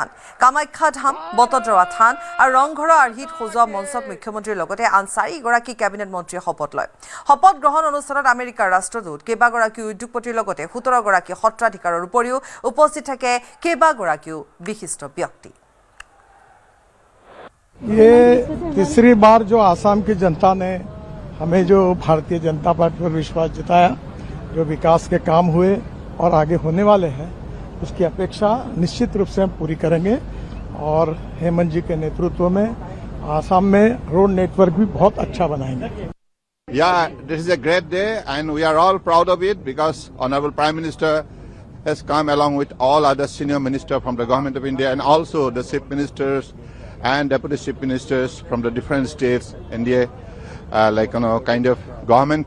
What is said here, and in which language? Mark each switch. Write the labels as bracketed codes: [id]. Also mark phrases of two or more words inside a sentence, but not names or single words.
[as] কামাখ্যা ধাম, বটদ্ৰৱা থান আৰু ৰংঘৰৰ আৰ্হিত সজোৱা মঞ্চত মুখ্যমন্ত্ৰীৰ লগতে আন 4গৰাকী কেবিনেট মন্ত্ৰীয়ে শপত লয়। শপত গ্ৰহণ অনুষ্ঠানত আমেৰিকাৰ ৰাষ্ট্ৰদূত, কেইবাগৰাকী উদ্যোগপতিৰ লগতে 17গৰাকী সত্ৰাধিকাৰৰ উপৰিও উপস্থিত থাকে কেইবাগৰাকীও বিশিষ্ট ব্যক্তি। [hi] ये तीसरी बार जो आसाम की जनता ने हमें जो भारतीय जनता पार्टी पर विश्वास जताया, जो विकास के काम हुए और आगे होने वाले हैं, उसकी अपेक्षा निश्चित रूप से हम पूरी करेंगे। और हेमंत जी के नेतृत्व में आसाम में रोड नेटवर्क भी बहुत अच्छा बनाएंगे। [en] Yeah, this is a great day and we are all proud of it because Honorable Prime Minister has come along with all other senior ministers from the Government of India and also the chief ministers and deputy chief ministers from the different states, India, kind of government.